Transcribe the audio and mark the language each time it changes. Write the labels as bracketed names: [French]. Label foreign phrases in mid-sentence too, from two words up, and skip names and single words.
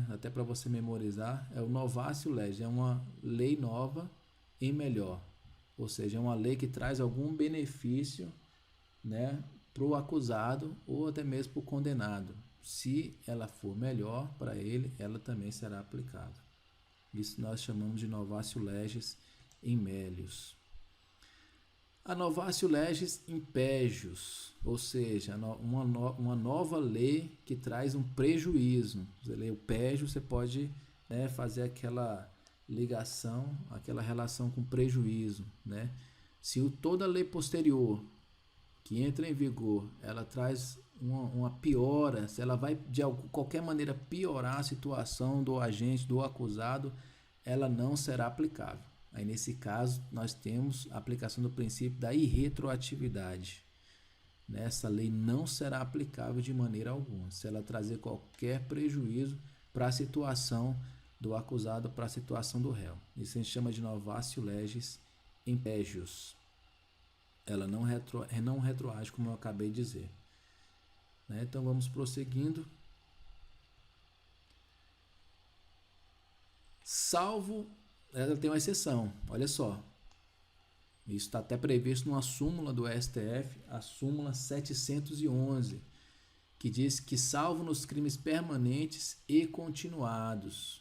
[Portuguese] Até para você memorizar, é o [Latin] novatio legis, [Portuguese] é uma lei nova em melhor, ou seja, é uma lei que traz algum benefício, né, para o acusado ou até mesmo para o condenado. Se ela for melhor para ele, ela também será aplicada. Isso nós chamamos de [Latin] novatio legis in melius. A novatio legis in pejus, [Portuguese] ou seja, uma nova lei que traz um prejuízo. Você lê o pejus, você pode, né, fazer aquela ligação, aquela relação com prejuízo, né? Se toda lei posterior que entra em vigor, ela traz uma piora, se ela vai de qualquer maneira piorar a situação do agente, do acusado, ela não será aplicável. Aí nesse caso nós temos a aplicação do princípio da irretroatividade. Essa lei não será aplicável de maneira alguma, se ela trazer qualquer prejuízo para a situação do acusado, para a situação do réu. Isso a gente chama de [Latin] novatio legis in pejus. [Portuguese] Ela não retroage, como eu acabei de dizer, né? Então vamos prosseguindo. Salvo, ela tem uma exceção, olha só. Isso está até previsto numa súmula do STF, a súmula 711, que diz que salvo nos crimes permanentes e continuados.